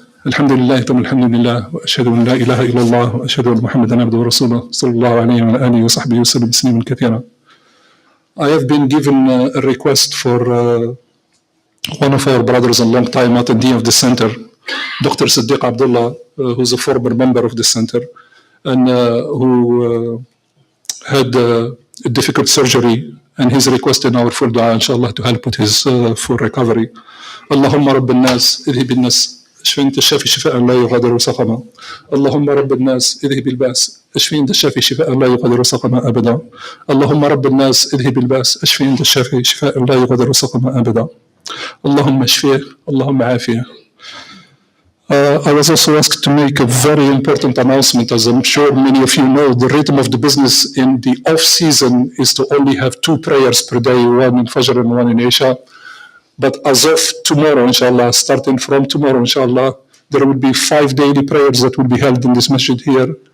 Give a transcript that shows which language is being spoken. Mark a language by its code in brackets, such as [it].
[ar] الحمد لله ثم الحمد لله وأشهد أن لا إله إلا الله وأشهد أن محمدا عبده ورسوله صلى الله عليه وعلى آله وصحبه وسلم تسليما كثيرا. [en] I have been given a request for one of our brothers a long time attendee of the center, Dr. Siddiq Abdullah, who's a former member of the center and who had a difficult surgery, and he's requesting our full dua inshallah to help with his full recovery. [ar] اللهم رب الناس اذهب الناس اشفي انت الشافي شفاء لا يغادر سقما. اللهم رب الناس اذهب الباس اشفي انت الشافي شفاء لا يغادر سقما ابدا. اللهم رب الناس اذهب الباس اشفي انت الشافي شفاء لا يغادر سقما ابدا. اللهم اشفيه اللهم عافيه. [en] I was also asked to make a very important announcement. As I'm sure many of you know, the rhythm of the business in the off-season is to only have 2 prayers per day, one in Fajr and one in Isha. But as of tomorrow, inshallah, starting from tomorrow, inshallah, there will be 5 daily prayers that will be held in this masjid here.